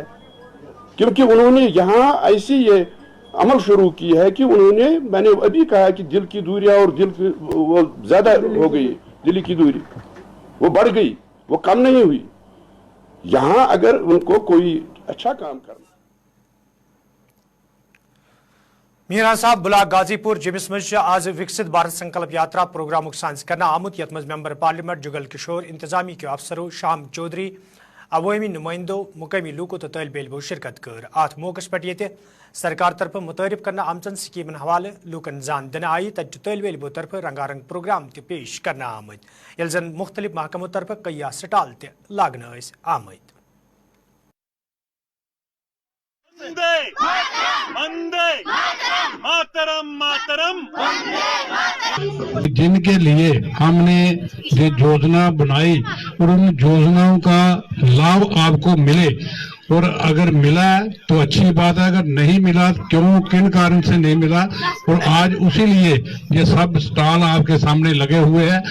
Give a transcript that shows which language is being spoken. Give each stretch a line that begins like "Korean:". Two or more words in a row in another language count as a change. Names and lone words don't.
Hindi: क्योंकि उन्होंने यहाँ ऐसी ये अमल शुरू की है कि उन्होंने, मैंने अभी कहा कि दिल की दूरियां और दिल की वो ज्यादा हो गई, दिल की दूरी वो बढ़ गई, वो कम नहीं हुई। यहां अगर उनको कोई अच्छा काम करना।
Kashmiri: मीरान साहब बुला गाजीपुर जिमिस मज आज विकसित भारत संकल्प यात्रा प्रोग्राम सांस करना आमुत यत मज
English: member parliament
Kashmiri: जुगल किशोर,
Hindi: इंतजामी के अफसरों
Kashmiri: शाम चौधरी, अवामी नुमाइंदों, मुकामी लूको तो तलब इल्मो शिरकत कर। अत मौकस पे ये सरकार तरफ मुतारिफ करना आमचन स्कीमन हवाले लूकन जान दिन आई तज तलब इल्मो तरफ रंगारंग प्रोग्राम ते पेश करना आमद, यल जन मुख्तलिफ महकमों तरफ कई स्टाल ते लागना आमद।
Hindi: जिनके लिए हमने ये योजना बनाई और उन योजनाओं का लाभ आपको मिले, और अगर मिला तो अच्छी बात है, अगर नहीं मिला क्यों, किन कारण से नहीं मिला, और आज उसी लिए ये सब स्टॉल आपके सामने लगे हुए हैं।